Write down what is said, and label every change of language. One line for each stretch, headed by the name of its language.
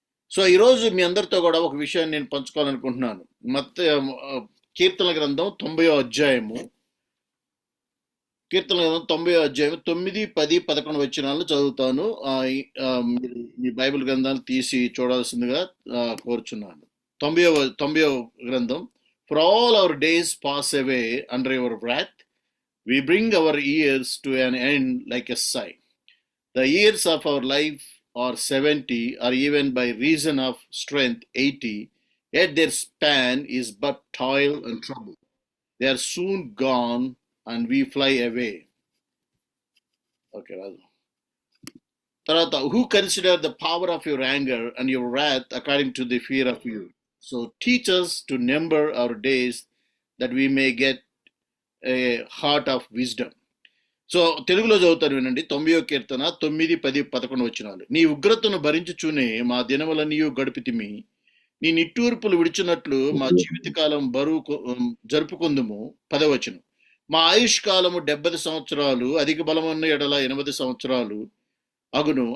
Telugu: So ఈరోజు మీ అందరితో కూడా ఒక విషయాన్ని నేను పంచుకోవాలనుకుంటున్నాను. మత్త కీర్తన గ్రంథం 90వ అధ్యాయము, కీర్తన గ్రంథం 90వ అధ్యాయం 9, 10, 11 వచనాలను చదువుతాను. మీరు మీ బైబిల్ గ్రంథాన్ని తీసి చూడాల్సిందిగా కోరుచున్నాను. 90వ గ్రంథం.
English: For all our days pass away under your wrath, we bring our years to an end like a sigh. The years of our life are 70, or even by reason of strength 80, yet their span is but toil and trouble. They are soon gone and we fly away. Okay, Raju. Tarata, who consider the power of your anger and your wrath according to the fear of you? So teach us to number our days that we may get a heart of wisdom.
Telugu: So తెలుగులో చదువుతారు వినండి. 90వ కీర్తన 9, 10, 11 వచనాలు. నీ ఉగ్రతను భరించుచూనే మా దినములన్నీయు గడుపితిమి. నీ నిట్టూర్పులు విడిచినట్లు మా జీవితకాలం జరుపుకుందుము. 10వ వచనం. మా ఆయుష్ కాలము 70 సంవత్సరాలు, అధిక బలమున్న ఎడల 80 సంవత్సరాలు అగును.